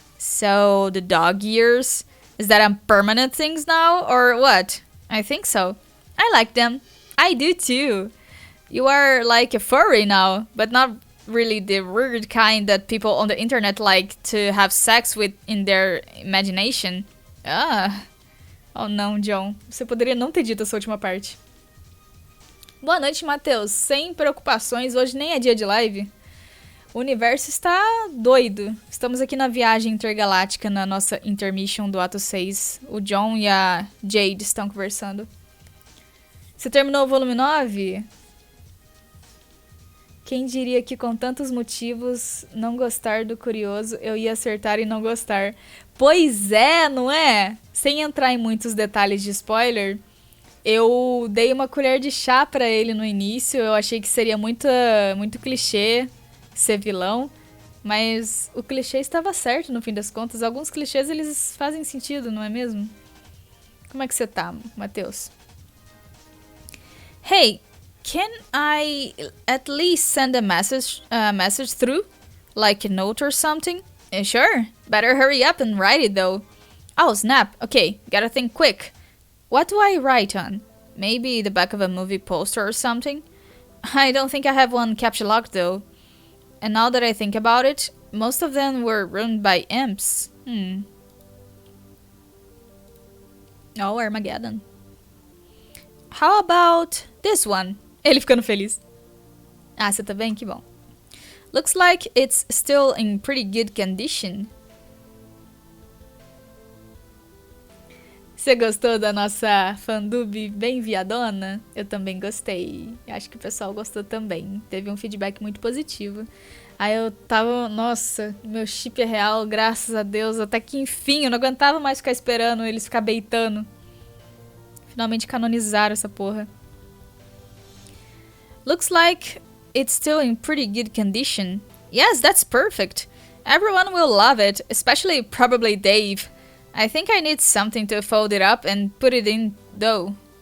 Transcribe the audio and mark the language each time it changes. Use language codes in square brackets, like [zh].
[en] So the dog ears? Is that a permanent thing now or what? I think so. I like them. I do too. You are like a furry now, but not really the weird kind that people on the internet like to have sex with in their imagination. [pt] Ah. Oh não, John. Você poderia não ter dito essa última parte. Boa noite, Matheus. Sem preocupações, hoje nem é dia de live. O universo está doido. Estamos aqui na viagem intergaláctica, na nossa intermission do ato 6. O John e a Jade estão conversando. Você terminou o volume 9? Quem diria que com tantos motivos não gostar do curioso, eu ia acertar e não gostar. Pois é, não é? Sem entrar em muitos detalhes de spoiler, eu dei uma colher de chá pra ele no início. Eu achei que seria muito clichê ser vilão, mas o clichê estava certo no fim das contas. Alguns clichês eles fazem sentido, não é mesmo? Como é que você tá, Matheus? [en] Hey, can I at least send a message through? Like a note or something? Sure. Better hurry up and write it though. Oh, snap. Okay, gotta think quick. What do I write on? Maybe the back of a movie poster or something? I don't think I have one capture locked though. And now that I think about it, most of them were run by imps. Oh, Armageddon. How about this one? [pt] Ele ficando feliz. Ah, você tá bem? Que bom. [en] Looks like it's still in pretty good condition. [pt] Você gostou da nossa fandub bem viadona? Eu também gostei. Acho que o pessoal gostou também. Teve um feedback muito positivo. Aí eu tava... Nossa, meu chip é real, graças a Deus. Até que enfim, eu não aguentava mais ficar esperando eles ficar beitando. Finalmente canonizaram essa porra. [en] Looks like it's still in pretty good condition. Yes, that's perfect. Everyone will love it, especially probably Dave. I think I need something to fold it up and put it in though.